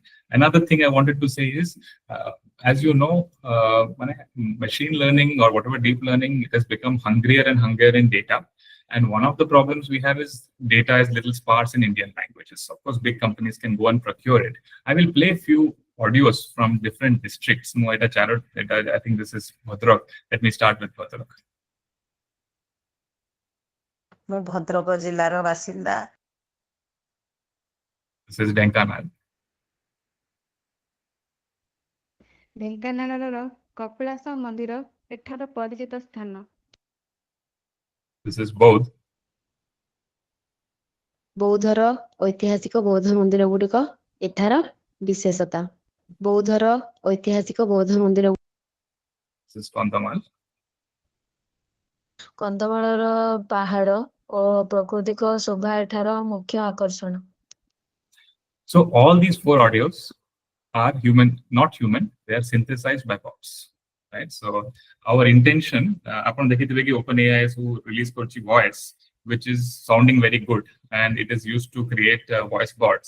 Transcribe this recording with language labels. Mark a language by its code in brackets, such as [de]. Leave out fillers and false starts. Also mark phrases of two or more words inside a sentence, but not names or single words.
[en] Another thing I wanted to say is, as you know, machine learning or whatever deep learning, it has become hungrier and hungrier in data. And one of the problems we have is data is little sparse in Indian languages. Of course, big companies can go and procure it. I will play a few audios from different districts. I think this is Bhadrak. Let me start with Bhadrak. [or] ମୁଁ ଭଦ୍ରକ ଜିଲ୍ଲାର ବାସିନ୍ଦା। [en] This is Denkanal. [or] ଢେଙ୍କାନାଳର କପିଳାସ ମନ୍ଦିର ଏଠାର ପରିଚିତ ସ୍ଥାନ। [en] This is Bodh. [or] ବୌଦ୍ଧର ଐତିହାସିକ ବୌଦ୍ଧ ମନ୍ଦିର ଗୁଡ଼ିକ ଏଠାର ବିଶେଷତା। ବୌଦ୍ଧର ଐତିହାସିକ ବୌଦ୍ଧ ମନ୍ଦିର। [en] This is Kandhamal. [or] କନ୍ଧମାଳର ପାହାଡ଼ ଓ ପ୍ରାକୃତିକ ଶୋଭା ଏଠାର ମୁଖ୍ୟ ଆକର୍ଷଣ। [en] So all these four audios are human, not human. They are synthesized by bots, right? So our intention, upon the OpenAI who release Kochi voice, which is sounding very good, and it is used to create voice bots.